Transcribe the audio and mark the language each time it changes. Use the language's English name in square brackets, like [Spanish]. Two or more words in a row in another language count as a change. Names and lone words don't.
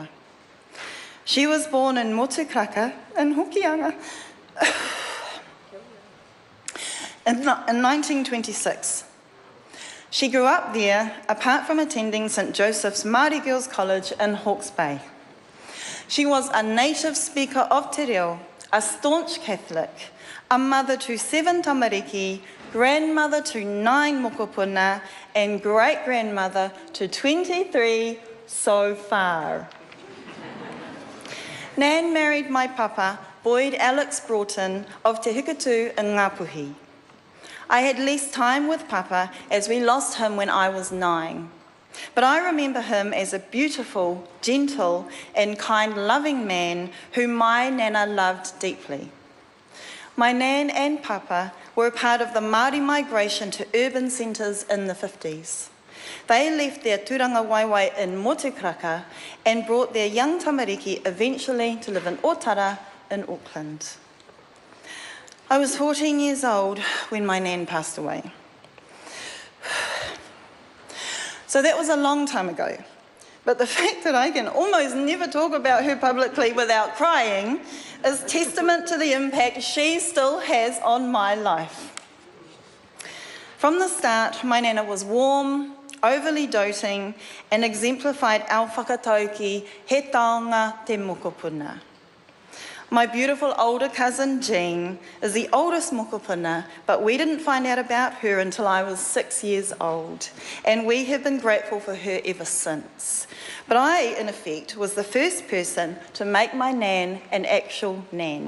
[English] She was born in Motukraka in Hokianga in 1926. She grew up there, apart from attending St Joseph's Māori Girls College in Hawke's Bay. She was a native speaker of [Māori] te reo, [English] a staunch Catholic, a mother to 7 tamariki, grandmother to 9 mokopuna, and great-grandmother to 23 so far. Nan married my papa, Boyd Alex Broughton, of Te Hikutu in Ngāpuhi. I had less time with Papa as we lost him when I was 9. But I remember him as a beautiful, gentle and kind, loving man whom my nana loved deeply. My nan and Papa were part of the Māori migration to urban centres in the 50s. They left their [Māori] tūranga waiwai [English] in Motukraka and brought their young tamariki eventually to live in Otara in Auckland. I was 14 years old when my nan passed away. So that was a long time ago. But the fact that I can almost never talk about her publicly without crying is testament to the impact she still has on my life. From the start, my nana was warm, overly doting, and exemplified our whakatauki, [Māori] he taonga te mokopuna. [English] My beautiful older cousin Jean is the oldest mokopuna, but we didn't find out about her until I was 6 years old, and we have been grateful for her ever since. But I, in effect, was the first person to make my nan an actual nan.